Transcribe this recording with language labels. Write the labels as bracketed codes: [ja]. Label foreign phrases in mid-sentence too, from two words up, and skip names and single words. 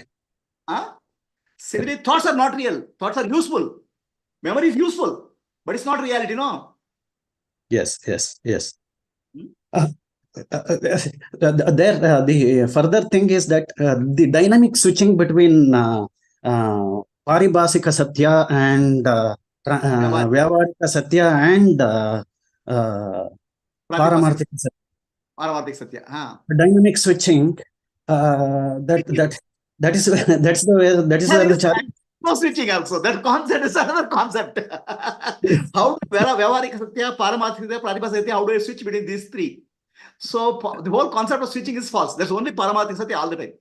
[en] Huh? Similarly, thoughts are not real. Thoughts are useful. Memory is useful. But it's not reality, no. Yes. Yes. Yes. Hmm? The further thing is that the dynamic switching between [sa] Paribhasika Satya [en] and [sa] Vyavarika Satya [en] and [sa] Paramarthika Satya. Paramarthik Satya. [en] Huh? Dynamic switching, that is where the challenge. No switching also. That concept is another concept. How do [sa] Vyavarika Satya, Paramarthika Satya, Pratibha Satya, [en] how do I switch between these three? So the whole concept of switching is false. There's only [sa] Paramarthika Satya [en] all the time.